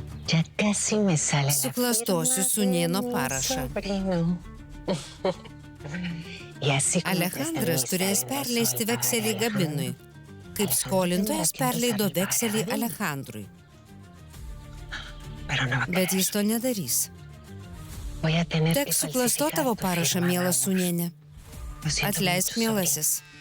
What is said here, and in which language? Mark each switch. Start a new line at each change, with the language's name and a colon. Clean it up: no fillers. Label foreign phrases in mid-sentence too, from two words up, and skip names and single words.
Spanish: Ya casi me sale la
Lithuanian: Suklastosiu
Spanish: firma
Lithuanian: sūnėno
Spanish: de mi
Lithuanian: parašą.
Spanish: sobrino. Y así como
Lithuanian: Alejandras turės perleisti vekselį Gabinui, kaip skolintojas perleido vekselį Alejandrui. Bet jis to nedarys. Teks suklastoti tavo parašą, mielas sūnėne. Atleisk, mielasis.